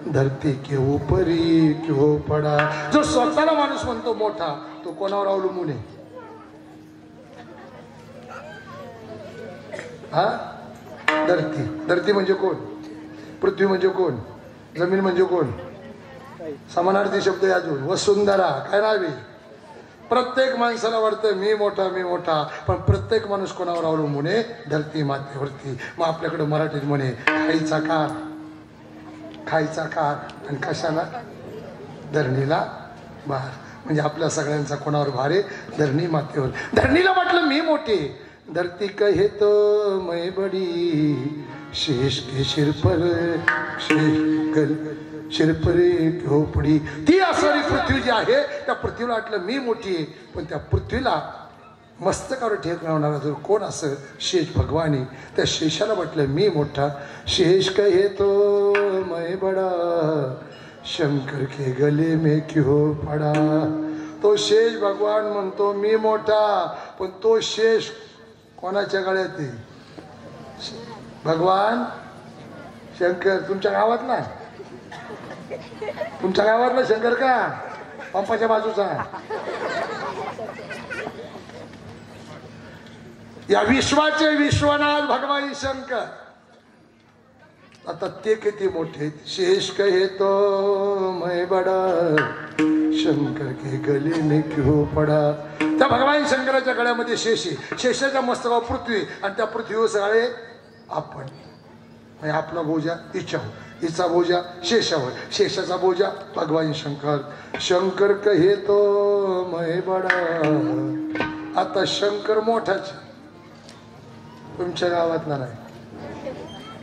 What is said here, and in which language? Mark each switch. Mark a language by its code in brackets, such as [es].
[hi] धरती के ऊपर ही क्यों पड़ा. [mr] जो स्वतःला माणूस म्हणतो मोठा तो कोणावर अवलंबून आहे. हा, धरती. धरती म्हणजे कोण, पृथ्वी म्हणजे कोण, जमीन म्हणजे कोण. समानार्थी शब्द आहे अजून. वसुंधरा काय नाव आहे. प्रत्येक माणसाला वाटतं मी मोठा मी मोठा, पण प्रत्येक माणूस कोणावर अवलंबून आहे, धरती मातेवरती. मग आपल्याकडे मराठीत म्हणे खायचा कार, खायचा कार आणि कशाला, धरणीला भार. म्हणजे आपल्या सगळ्यांचा कोणावर भार आहे, धरणी मातेवर. धरणीला वाटलं मी मोठे, [hi] धरती कहे तो मैं बड़ी शेष के शिर पर शिर पर क्यों पडी. [mr] ती असणारी पृथ्वी जी आहे त्या पृथ्वीला वाटलं मी मोठी आहे, पण त्या पृथ्वीला मस्तकावर ठेक लावणारा जर कोण असं शेष भगवानी, त्या शेषाला म्हटलं मी मोठा. [hi] शेष कहे तो मैं बड़ा शंकर के गले में क्यों पड़ा. [mr] तो शेष भगवान म्हणतो मी मोठा, पण तो शेष कोणाच्या गळ्यात आहे. भगवान शंकर तुमच्या गावात ना, तुमच्या गावातला शंकर का पंपाच्या बाजूचा. या विश्वाचे विश्वनाथ भगवान शंकर. आता ते किती मोठे. [hi] शेष कहे तो मैं बड़ा शंकर के गले में क्यों पड़ा. [mr] त्या भगवान शंकराच्या गळ्यामध्ये शेष आहे. शेषाच्या मस्तकावर पृथ्वी आणि त्या पृथ्वीवर सगळे आपण. आपला बोजा हिच्यावर, हिचा बोजा शेषावर, शेषाचा बोजा भगवान शंकर. [hi] शंकर कहे तो मैं बड़ा. [mr] आता शंकर मोठाच तुमच्या गावात नाही.